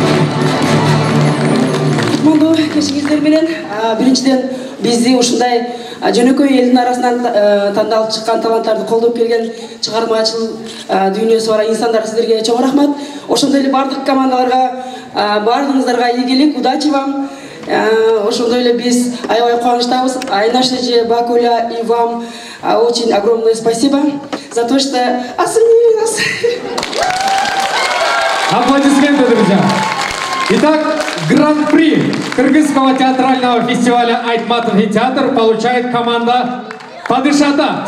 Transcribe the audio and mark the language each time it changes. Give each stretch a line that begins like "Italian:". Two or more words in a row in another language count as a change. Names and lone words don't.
Kyrgyz: Кечиңиздер менен биринчиден бизди ушундай жөнөкөй элдин арасынан тандалып чыккан таланттарды колдоп келген чыгармачыл дүйнөсү бар инсандар, сиздерге чоң рахмат. Ошондой эле бардык командаларга, бардыгыңыздарга ийгилик,
Russian: удачи вам.
Kyrgyz: Ошондой эле биз аябай кубанычтабыз.
Russian: Айнаш эже, Бакуля и вам очень огромное спасибо за то, что оценили нас. Аплодисменты, друзья. Итак, гран-при Кыргызского театрального фестиваля «Айтматов и театр» получает команда Падышата.